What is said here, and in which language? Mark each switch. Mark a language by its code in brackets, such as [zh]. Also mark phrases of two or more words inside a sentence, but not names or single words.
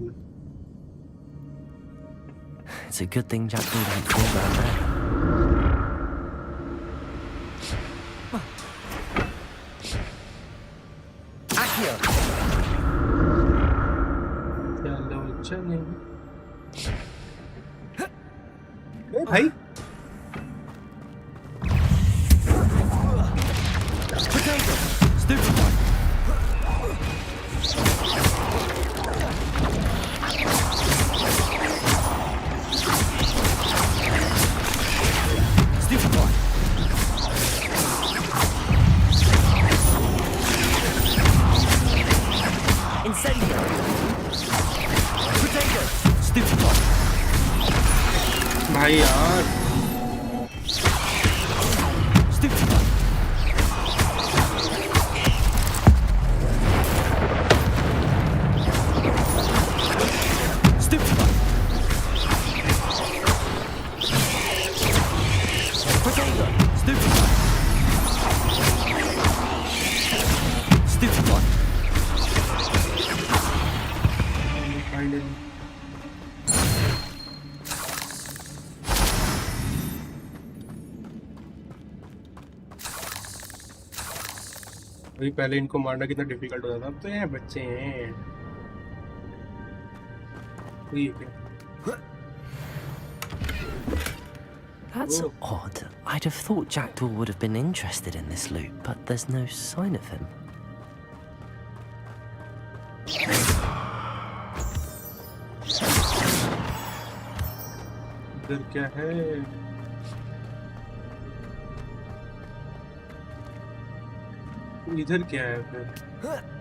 [en] It's a good thing Jack didn't fall down there. Accio! [hi] चलो चले। ए भाई [en] Potato! Stupefy! Stupefy! Incendio! Potato! Stupefy! [hi] भाई यार [en] Stupefy! Stupefy! Potato! Stupefy! Stupefy! [hi] फाइनली अभी पहले इनको मारना कितना डिफिकल्ट होता था, अब तो ये बच्चे हैं। ठीक है। [en] That's Oh. odd. I'd have thought Jackdaw would have been interested in this loot, but there's no sign of him. [hi] इधर क्या है? इधर क्या है फिर?